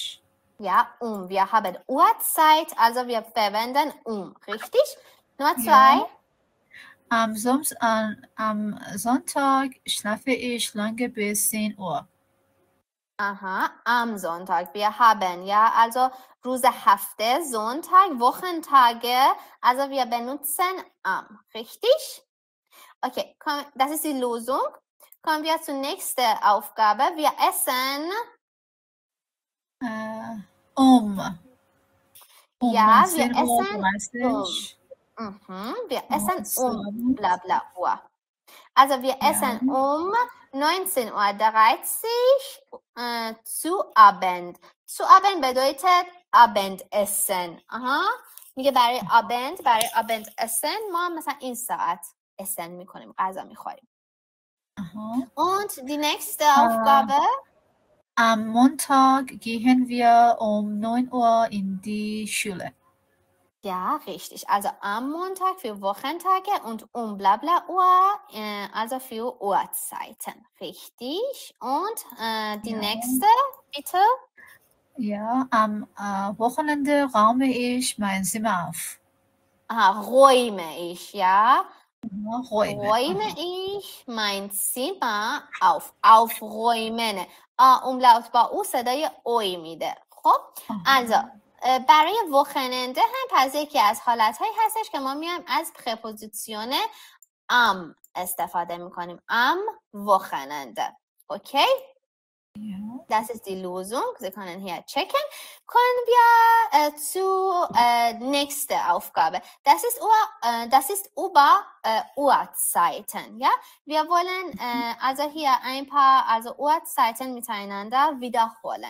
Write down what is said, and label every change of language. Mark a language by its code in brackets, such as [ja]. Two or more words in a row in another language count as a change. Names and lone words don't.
[de] Ja, wir haben Uhrzeit, also wir verwenden richtig? Nummer 2. Am Sonntag schlafe ich lange bis 10 Uhr. Aha, am Sonntag. Wir haben ja also [fa] روز هفته, [de] Sonntag, Wochentage, also wir benutzen am, richtig? Okay, das ist die Lösung. Kommen wir zur nächsten Aufgabe. Wir essen ja, wir essen bla bla Uhr. Also wir essen 19:30 Uhr zu Abend. Zu Abend bedeutet Abendessen. [fa] میگه برای Abendessen ما مثلا این ساعت essen میکنیم، غذا میخوریم. [de] Und die nächste Aufgabe? Am Montag gehen wir um 9 Uhr in die Schule. Ja, richtig. Also am Montag für Wochentage und bla bla Uhr, also für Uhrzeiten. Richtig. Und die nächste, bitte? Ja, am Wochenende räume ich mein Zimmer auf. Räume ich, ja. Räume ich mein Zimmer auf. Aufräumen. [fa] Umlaut با او صدای اوی میده. خب also برای وخننده هم پس یکی از حالتهایی هستش که ما میایم از پرپوزیسیون am استفاده میکنیم. [de] am وخننده. اوکی؟ Das ist die Lösung. Sie können hier checken. Kommen wir zur nächsten Aufgabe. Das ist über Uhrzeiten. Ja? Wir wollen also hier ein paar Uhrzeiten miteinander wiederholen.